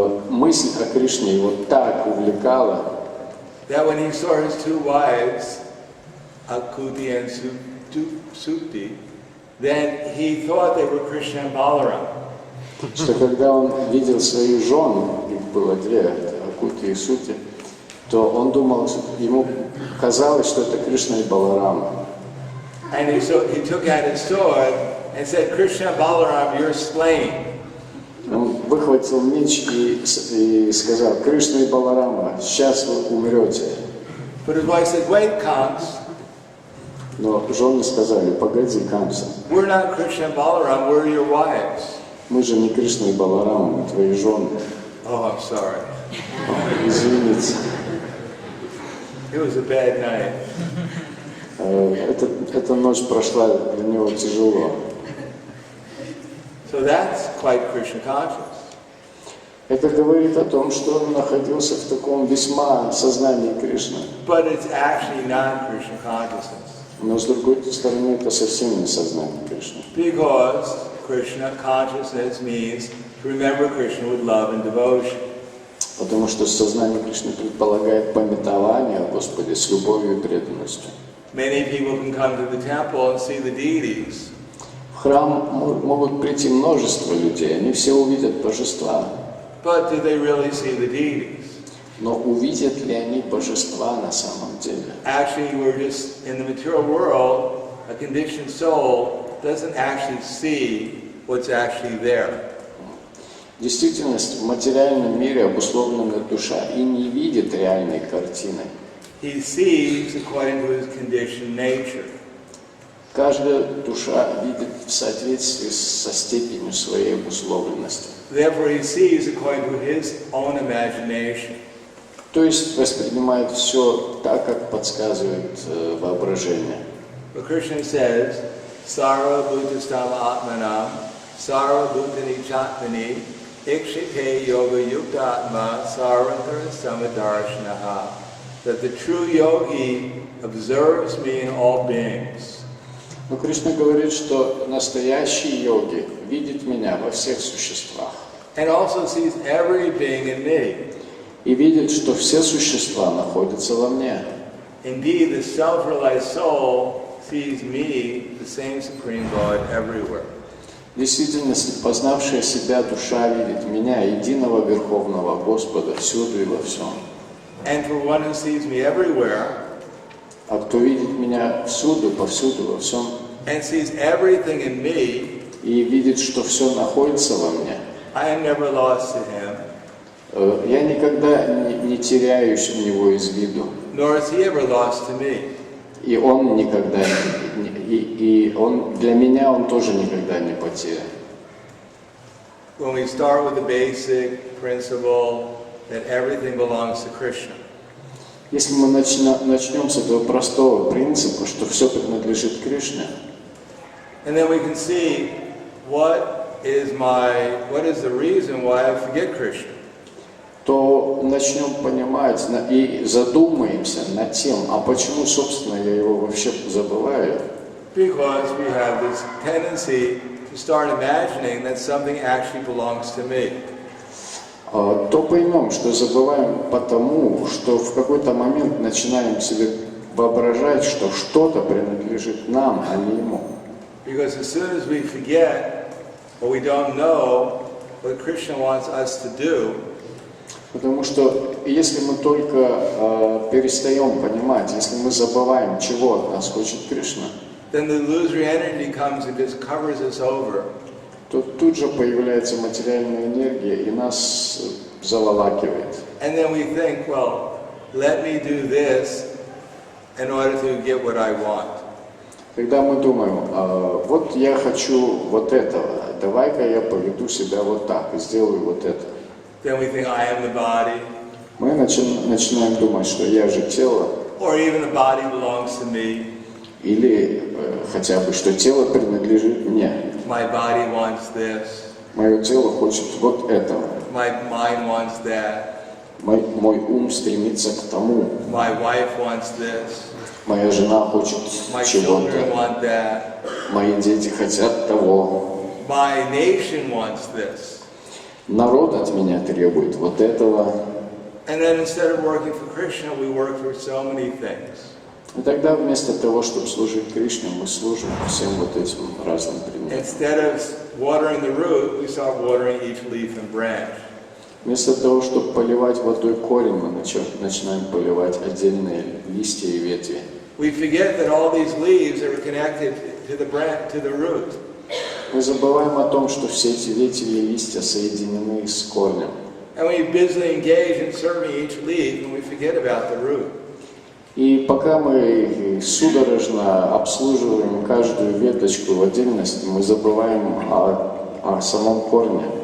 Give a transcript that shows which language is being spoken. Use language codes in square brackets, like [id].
[ru] Мысль о Кришне его так увлекала, [en] that when he saw his two wives, Akuti and Supti, then he thought they were Krishna and Balaram. [ru] что когда он видел свою жену, их было две, Акути и Сути, то он думал, ему казалось, что это Кришна и Баларама. [en] And he took out his sword and said, Krishna Balaram, you're slain. [ru] Он выхватил меч и сказал: Кришна и Баларама, сейчас вы умрете. [en] But his wife said, wait, Kams. [ru] Но жены сказали: погоди, Камса, [en] We're not Krishna and Balaram, we're your wives. [ru] мы же не Кришна и Баларама, мы твои жены. [en] Oh, I'm sorry. [ru] Извините. [en] It was a bad night. [ru] Эта ночь прошла для него тяжело. [en] So that's quite Krishna conscious. [ru] Это говорит о том, что он находился в таком весьма сознании Кришны. [en] But it's actually not Krishna consciousness. [ru] Но с другой стороны, это совсем не сознание Кришны. [en] Because Krishna consciousness means to remember Krishna with love and devotion. [ru] Потому что сознание Кришны предполагает памятование о Господе с любовью и преданностью. [en] Many people can come to the temple and see the deities. [ru] В храм могут прийти множество людей, они все увидят божества. [en] But do they really see the deities? [ru] Но увидят ли они божества на самом деле? [en] Actually, we're just in the material world, a conditioned soul doesn't actually see what's actually there. [ru] Действительность в материальном мире обусловленная душа и не видит реальной картины. [en] He sees according to his conditioned nature. [ru] Каждая душа видит в соответствии со степенью своей обусловленности. [en] Therefore, he sees according to his own imagination. [ru] То есть воспринимает все так, как подсказывает воображение. [en] But Krishna says, [sa] Sarva Bhutasthama Atmanam, Sarva Bhutani Chatmani, Ikshite Yoga Yuktatma, Sarvantara Samadarshanaha. [en] That the true yogi observes me in all beings. [ru] Но Кришна говорит, что настоящий йоги видит меня во всех существах. [en] And also sees every being in me. [ru] И видит, что все существа находятся во мне. [en] Indeed, the self-realized soul sees me, the same Supreme Lord, everywhere. [ru] В действительности, познавшая себя душа видит меня, единого Верховного Господа, всюду и во всем. [en] And for one who sees me everywhere, [ru] А кто видит меня всюду, повсюду, во всем, [en] and sees everything in me, [ru] и видит, что все находится во мне, [en] I am never lost to him, [ru] я никогда не теряюсь у него из виду. [en] nor is he ever lost to me. [ru] И он никогда, и он, для меня он тоже никогда не потерян. [en] When we start with the basic principle that everything belongs to Krishna, [ru] Если мы начнем с этого простого принципа, что все принадлежит Кришне, [en] and then we can see what is the reason why I forget Krishna. [ru] то начнем понимать и задумаемся над тем, а почему, собственно, я его вообще забываю. [en] Because we have this tendency to start imagining that something actually belongs to me. [ru] То поймем, что забываем потому, что в какой-то момент начинаем себе воображать, что что-то принадлежит нам, а не ему. [en] Because as soon as we forget or we don't know what Krishna wants us to do, [ru] Потому что если мы только перестаем понимать, если мы забываем, чего от нас хочет Кришна, [en] then the illusory energy comes and just covers us over. [ru] то тут же появляется материальная энергия и нас заволакивает. [en] And then we think, well, let me do this in order to get what I want. [ru] Когда мы думаем, вот я хочу вот этого, давай-ка я поведу себя вот так и сделаю вот это. [en] Then we think, I am the body. [ru] Мы начинаем думать, что я же тело, [en] Or even the body belongs to me. [ru] или хотя бы, что тело принадлежит мне. [en] My body wants this. [ru] Мое тело хочет вот этого. [en] My mind wants that. [ru] Мой ум стремится к тому. [en] My wife wants this. [ru] Моя жена хочет [en] My [ru] чего-то. [en] children want that. [ru] Мои дети хотят того. [en] My nation wants this. [ru] Народ от меня требует вот этого. [en] And then instead of working for Krishna, we work for so many things. [ru] И тогда вместо того, чтобы служить Кришне, мы служим всем вот этим разным предметам. [en] Instead of watering the root, we start watering each leaf and branch. [ru] Вместо того, чтобы поливать водой корень, мы начинаем поливать отдельные листья и ветви. [en] We forget that all these leaves are connected to the branch, to the root. [ru] Мы забываем о том, что все эти ветви и листья соединены с корнем. [en] And we busily engage in serving each leaf, and we forget about the root. [ru] И пока мы судорожно обслуживаем каждую веточку в отдельности, мы забываем о самом корне.